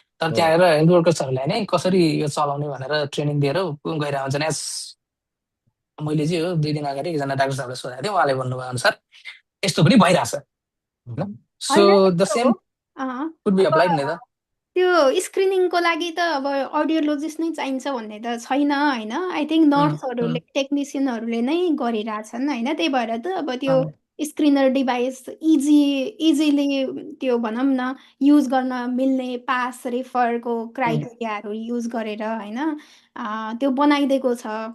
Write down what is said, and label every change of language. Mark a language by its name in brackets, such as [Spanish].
[Nepali] तर त्यहाँ हेरेर हेल्थ वर्कर्सहरूलाई नै कसरी यो चलाउने भनेर ट्रेनिङ दिएर गइरहेको हुन्छन्। एज मैले चाहिँ हो 2 दिन अगाडि एकजना डाक्टर साहबलाई सोधेको थिएँ, उहाँले भन्नुभयो अनुसार यस्तो पनि भइरहेछ होइन। [English] So the same could be applied नि त। [Nepali] त्यो स्क्रिनिङको लागि त अब अडियोलोजिस्ट नै चाहिन्छ भन्ने त छैन होइन। [English] I think [Nepali] नर्सहरूले टेक्निसियनहरूले नै गरिरहेछन् होइन। त्यही भएर त अब त्यो स्क्रिनर डिभाइस इजिली त्यो भनौँ न युज गर्न मिल्ने पास रेफरको क्राइटेरियाहरू युज गरेर होइन त्यो बनाइदिएको छ।